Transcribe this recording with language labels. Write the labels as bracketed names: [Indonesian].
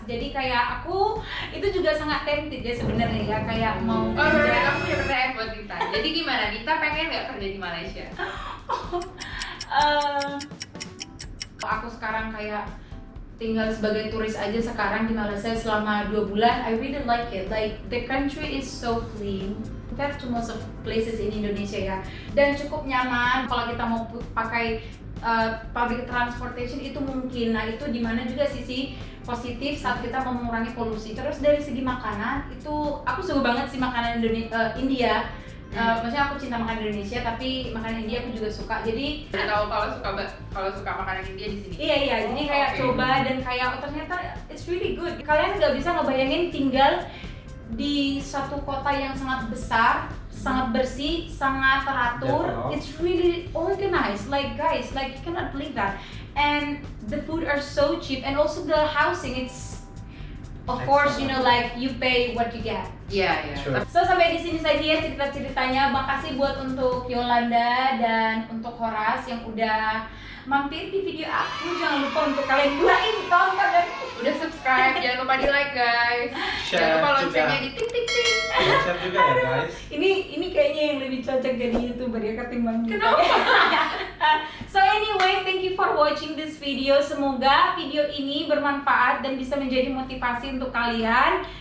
[Indonesian] Jadi kayak aku itu juga sangat tempted ya sebenarnya ya, kayak mau kerja. Aku punya pertanyaan buat Dita. Jadi gimana? Dita pengen nggak kerja di Malaysia? Aku sekarang kayak tinggal sebagai turis aja sekarang di Malaysia selama 2 bulan. [English] I really like it. Like the country is so clean compared to most of places in Indonesia ya. [Indonesian] Dan cukup nyaman kalau kita mau pakai [English] public transportation [Indonesian] itu mungkin. Nah itu dimana juga sisi positif saat kita mau mengurangi polusi. Terus dari segi makanan itu aku suka banget sih makanan India. Maksudnya aku cinta makanan Indonesia, tapi makanan India aku juga suka. Jadi tahu kalau suka makanan India di sini. iya, jadi kayak Oke. coba dan kayak oh, ternyata [English] it's really good. [Indonesian] Kalian nggak bisa ngebayangin tinggal di satu kota yang sangat besar, sangat bersih, sangat teratur. [English] Develop. It's really organized. Like guys, like you cannot believe that. And the food are so cheap, and also the housing. It's of course you know like you pay what you get. [Indonesian] Iya. [English] Sure. [Indonesian] So sampai di sini saja ya cerita-ceritanya. Makasih buat untuk Yolanda dan untuk Horas yang udah mampir di video aku. Jangan lupa untuk kalian tonton dan Udah subscribe, jangan lupa di like guys. [English] Share [Indonesian] Jangan lupa juga. loncengnya di tik tik tik. Share juga ya guys. ini kayaknya yang lebih cocok jadi YouTuber ya ketimbang kita. Kenapa? [English] So anyway, thank you for watching this video. [Indonesian] Semoga video ini bermanfaat dan bisa menjadi motivasi untuk kalian.